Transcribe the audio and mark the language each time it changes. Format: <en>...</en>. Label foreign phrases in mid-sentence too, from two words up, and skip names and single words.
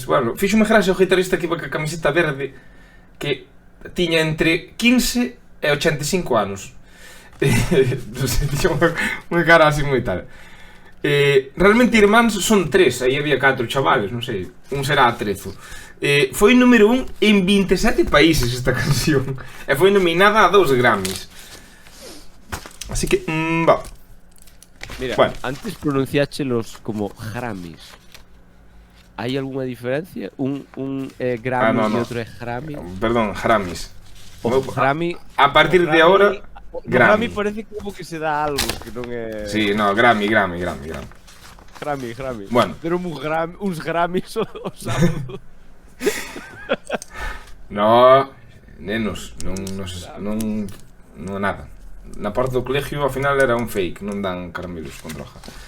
<gl>Bueno, fíxome gracia o guitarrista que iba ca camiseta verde, que tiña entre 15 e 85 anos. Non sei, tiña unha cara así moi tal. Realmente irmáns son 3, aí había 4 chavales, non sei, un será atrezo. Foi número 1 en 27 países esta canción e foi nominada a 2 Grammys. Así que, va. Mira, Bueno. antes pronunciáchelos como Grammys.</gl> <es>¿Hay alguna diferencia? ¿Un Grammy no. y otro es Grammy? Perdón, Grammys.</es> <gl>O Grammy.</gl> <es>A partir</es> <gl>o</gl> <es>de ahora,</es> <gl>o Grammy. Grammy parece como que se dá algo que non é.</gl> <es>Sí, no, Grammy. Grammy. Bueno.</es> <gl>Pero uns Grammys o sábado. No, nenos, non nada. Na porta do colegio ao final era un fake, non dan caramelos con droga.</gl>